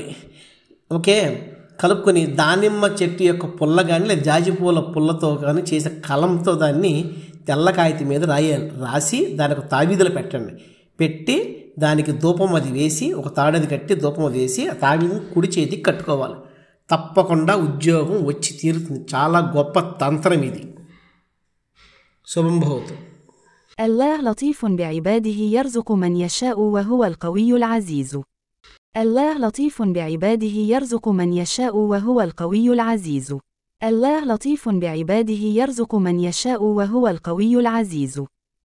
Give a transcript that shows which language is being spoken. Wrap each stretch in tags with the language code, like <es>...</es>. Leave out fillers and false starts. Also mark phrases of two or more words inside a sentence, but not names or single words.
<te>ఓకే, కలుపుకొని దానిమ్మ చెట్టు యొక్క పుల్ల కానీ లేదా జాజిపూల పుల్లతో కానీ చేసే కలంతో దాన్ని తెల్ల కాగితం మీద రాయాలి. రాసి దానికి తావీదులు పెట్టండి. పెట్టి దానికి ధూపం అది వేసి, ఒక తాడది కట్టి ధూపం అది వేసి ఆ తావీదుని కుడి చేతికి కట్టుకోవాలి. తప్పకుండా ఉద్యోగం వచ్చి తీరుతుంది. చాలా గొప్ప తంత్రం ఇది.</te> <sa>శుభం భవతు.</sa> <ar>الله لطيف بعباده يرزق من يشاء وهو القوي العزيز. الله لطيف بعباده يرزق من يشاء وهو القوي العزيز. الله لطيف بعباده يرزق من يشاء وهو القوي العزيز.</ar>